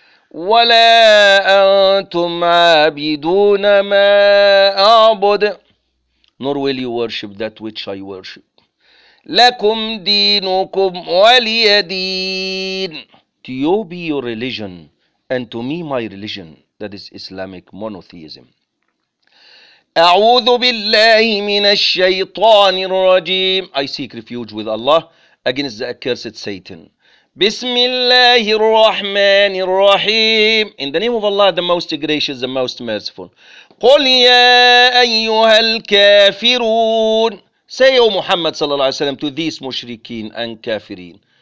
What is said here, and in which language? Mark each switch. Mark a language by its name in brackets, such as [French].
[Arabic] ولا أنتم عابدون ما أعبد. [English] Nor will you worship that which I worship. [Arabic] لكم دينكم ولي دين. [English] To you be your religion and to me my religion, that is Islamic monotheism. [Arabic] أعوذ بالله من الشيطان الرجيم. [English] I seek refuge with Allah against the accursed Satan. [Arabic] بسم الله الرحمن الرحيم. [English] In the name of Allah, the most gracious, the most merciful. [Arabic] قل يا أيها الكافرون. [English] Say, O Muhammad [Arabic] صلى الله عليه وسلم, [English] to these مشركين and كافرين.